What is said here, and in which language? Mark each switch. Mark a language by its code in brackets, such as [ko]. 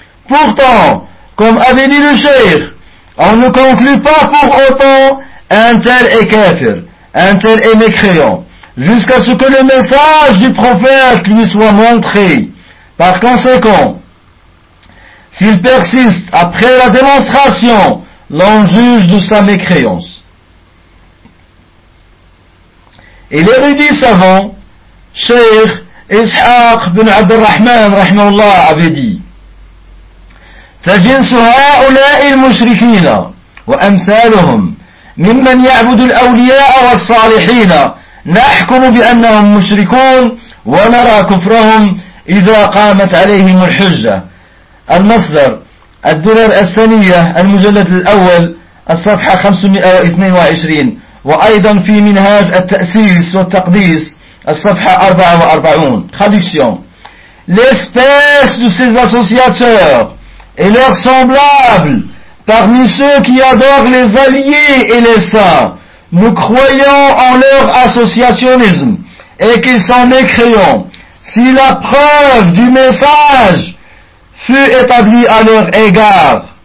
[fr] Pourtant, comme avait dit le Cheikh, on ne conclut pas pour autant un tel est kafir, un tel est mécréant, jusqu'à ce que le message du prophète lui soit montré. Par conséquent, s'il persiste après la démonstration, l'on juge de sa mécréance. Et l'érudit savant, Cheikh Ishaq bin Abd al-Rahman, rahimahullah, avait dit, [ar] فجنس هؤلاء المشركين وأمثالهم ممن يعبد الأولياء والصالحين نحكم بأنهم مشركون ونرى كفرهم إذا قامت عليهم الحجة. المصدر الدرر السنية المجلد الأول الصفحة 522 وأيضا في منهاج التأسيس والتقديس الصفحة 44. [fr] Traduction. L'espèce de ses associateurs et leurs semblables parmi ceux qui adorent les alliés et les saints, nous croyons en leur associationnisme et qu'ils sont mécréants. Si la preuve du message fut établie à leur égard.